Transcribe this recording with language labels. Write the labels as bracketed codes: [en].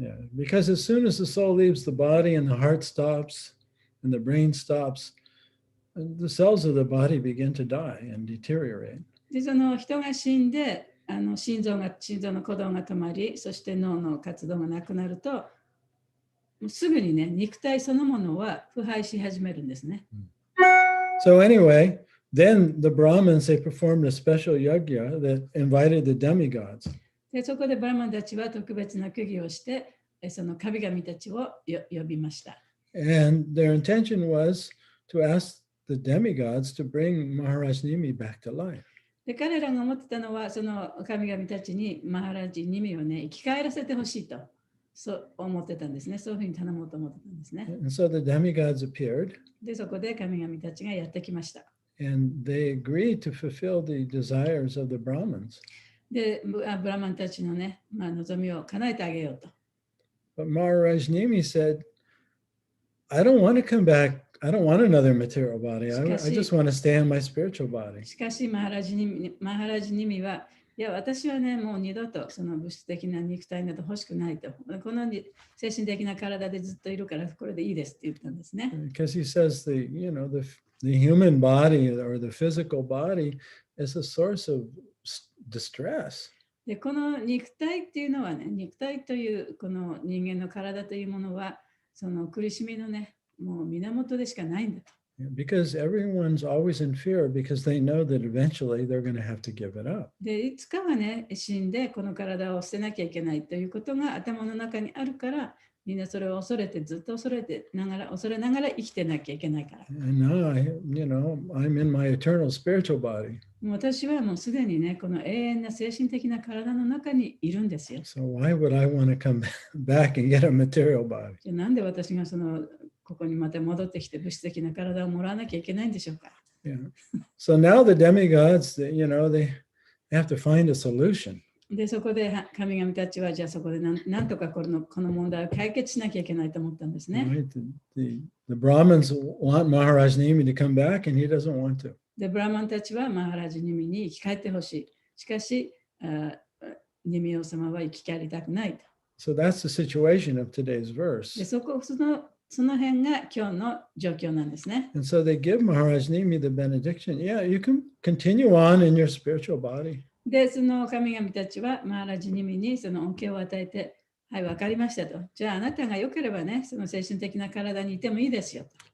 [en] Yeah, because as soon as the soul leaves the body and the heart stops and the brain stops, the cells of the body begin to die and deteriorate. [ja] で、その人が死んで、心臓の鼓動が止まり、そして脳の活動がなくなると、もうすぐにね、肉体そのものは腐敗し始めるんですね。 [en] So anyway, then the Brahmins, they performed a special yajna that invited the demigods. [ja] で、そこでブラマンたちは特別な釘をして、その神々たちを呼びました。 [en] And their intention was to ask the demigods to bring Maharaj Nimi back to life. [ja] で、彼らが思ってたのは、その神々たちにマハラジニミをね、生き返らせてほしいと、そう思ってたんですね。そういうふうに頼もうと思ってたんですね。 [en] And so the demigods appeared. [ja] で、そこで神々たちがやってきました。 [en] And they agreed to fulfill the desires of the Brahmins. [ja] で、ブラマンたちのね、望みを叶えてあげようと。 [en] But Maharaj Nimi said, I don't want to come back. I don't want another material body. I just want to stay in my spiritual body. [ja] しかし、マハラジニミは、いや、私はね、もう二度とその物質的な肉体など欲しくないと。この精神的な体でずっといるから、これでいいですって言ったんですね。 [en] Because he says the human body or the physical body is a source of distress. [ja] で、この肉体っていうのはね、肉体というこの人間の体というものは、その苦しみのね、もう源でしかないんだと。 [en] Because everyone's always in fear because they know that eventually they're going to have to give it up. [ja] で、いつかはね、死んでこの体を捨てなきゃいけないということが頭の中にあるから、みんなそれを恐れて、ずっと恐れながら生きてなきゃいけないから。 [en] And now I'm in my eternal spiritual body. [ja] もう私はもうすでにね、この永遠な精神的な体の中にいるんですよ。 [en] So why would I want to come back and get a material body? [ja] じゃあなんで私がここにまた戻ってきて物質的な体をもらわなきゃいけないんでしょうか。 [en] Yeah. So now the demigods, they have to find a solution. [ja] で、そこで神々たちは、じゃあそこでなんとかこの問題を解決しなきゃいけないと思ったんですね。 [en] Right? The Brahmins want Maharaj Nimi to come back, and he doesn't want to. [ja] で、ブラマンたちはマハラジニミに生き返ってほしい。しかし、ニミ王様は生き返りたくないと。 [en] So that's the situation of today's [ja] で、 [en] verse. [ja] その辺が今日の状況なんですね。 [en] And so they give Maharaj Nimi the benediction. Yeah, you can continue on in your spiritual body. [ja] で、その神々たちはマハラジニミにその恩恵を与えて、はい、わかりましたと。じゃああなたが良ければね、その精神的な体にいてもいいですよと。